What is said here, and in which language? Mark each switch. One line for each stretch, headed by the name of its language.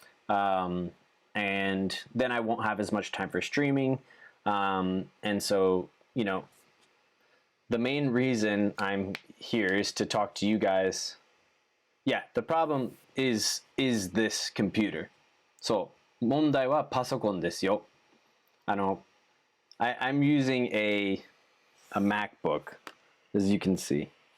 English: And then I won't have as much time for streaming. And so, the main reason I'm here is to talk to you guys. Yeah, the problem is this computer.
Japanese: So, 問題はパソコンですよ。
English: I'm using a MacBook, as you can see.